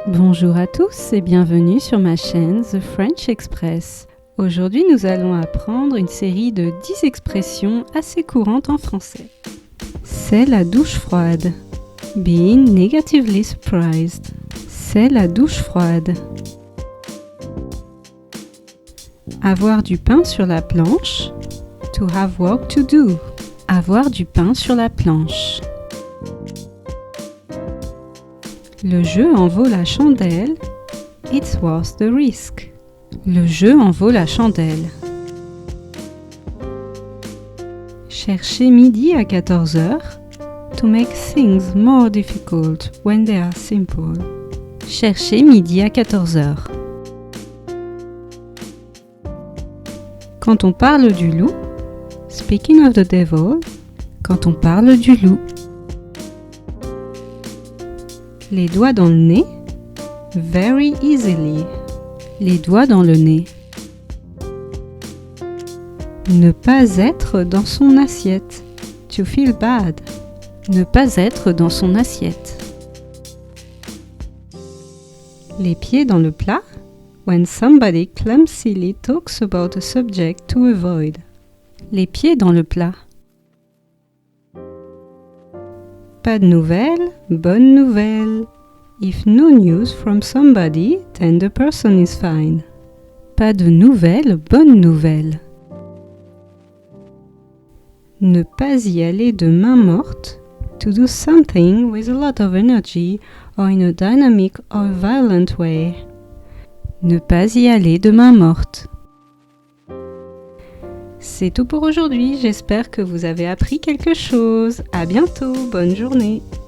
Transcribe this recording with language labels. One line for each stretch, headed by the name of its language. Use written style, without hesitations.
French: Bonjour à tous et bienvenue sur ma chaîne The French Express. Aujourd'hui, nous allons apprendre une série de 10 expressions assez courantes en français. C'est la douche froide.
English: Being negatively surprised.
French: C'est la douche froide. Avoir du pain sur la planche.
English: To have work to do.
French: Avoir du pain sur la planche. Le jeu en vaut la chandelle.
English: It's worth the risk.
French: Le jeu en vaut la chandelle. Chercher midi à 14h.
English: To make things more difficult when they are simple.
French: Chercher midi à 14h. Quand on parle du loup.
English: Speaking of the devil.
French: Quand on parle du loup. Les doigts dans le nez.
English: Very easily.
French: Les doigts dans le nez. Ne pas être dans son assiette.
English: To feel bad.
French: Ne pas être dans son assiette. Les pieds dans le plat.
English: When somebody clumsily talks about a subject to avoid.
French: Les pieds dans le plat. Pas de nouvelles, bonne nouvelle.
English: If no news from somebody, then the person is fine.
French: Pas de nouvelles, bonne nouvelle. Ne pas y aller de main morte.
English: To do something with a lot of energy or in a dynamic or violent way.
French: Ne pas y aller de main morte. C'est tout pour aujourd'hui, j'espère que vous avez appris quelque chose. À bientôt, bonne journée.